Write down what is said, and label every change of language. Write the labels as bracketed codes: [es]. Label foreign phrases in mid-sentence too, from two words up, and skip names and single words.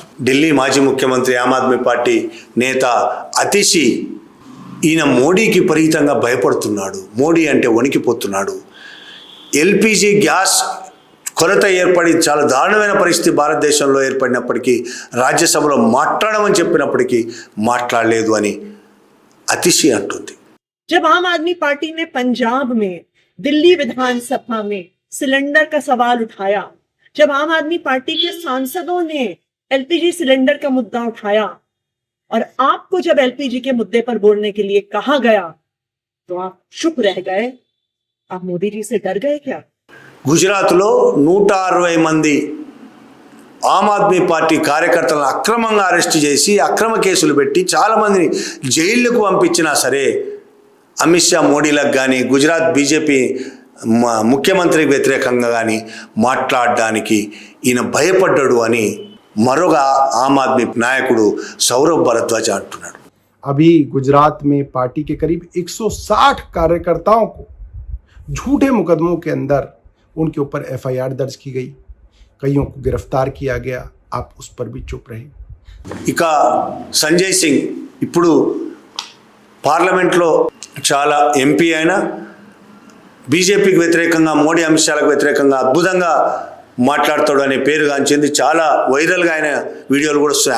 [te] ఢిల్లీ మాజీ ముఖ్యమంత్రి, ఆమ్ ఆద్మీ పార్టీ నేత అతిషి ఈయన మోడీకి విపరీతంగా భయపడుతున్నాడు. మోడీ అంటే వణికిపోతున్నాడు. [en] LPG gas [te] కొరత ఏర్పడి చాలా దారుణమైన పరిస్థితి భారతదేశంలో ఏర్పడినప్పటికీ రాజ్యసభలో మాట్లాడమని చెప్పినప్పటికీ మాట్లాడలేదు అని అతిశి అంటుంది. [hi] जब आम आदमी पार्टी ने पंजाब में दिल्ली विधानसभा में सिलेंडर का सवाल उठाया, जब आम आदमी पार्टी के सांसदों ने [en] LPG cylinder [hi] का मुद्दा उठाया और आपको जब एलपीजी के मुद्दे पर बोलने के लिए कहा गया तो आप चुप रह गए। आप मोदी जी से डर गए क्या? [te] గుజరాత్లో 160 మంది ఆమ్ ఆద్మీ పార్టీ కార్యకర్తలను అక్రమంగా అరెస్ట్ చేసి అక్రమ కేసులు పెట్టి చాలామందిని జైళ్లకు పంపించినా సరే అమిత్ షా మోడీలకు కానీ గుజరాత్ బీజేపీ ముఖ్యమంత్రికి వ్యతిరేకంగా కానీ మాట్లాడడానికి ఈయన భయపడ్డాడు అని మరొక ఆమ్ ఆద్మీ నాయకుడు సౌరభ్ భరద్వాజ్ అంటున్నాడు. [hi] अभी गुजरात में पार्टी के करीब 160 कार्यकर्ताओं को झूठे मुकदमों के अंदर उनके ऊपर एफआईआर दर्ज की गई, कईयों को गिरफ्तार किया गया. आप उस पर भी चुप रहे. [te] ఇక సంజయ్ సింగ్ ఇప్పుడు పార్లమెంట్లో చాలా ఎంపీ అయినా బీజేపీకి వ్యతిరేకంగా, మోడీ అమిత్ షాలకు వ్యతిరేకంగా అద్భుతంగా మాట్లాడతాడు అనే పేరు గాంచింది. చాలా వైరల్గా ఆయన వీడియోలు కూడా వస్తాయి.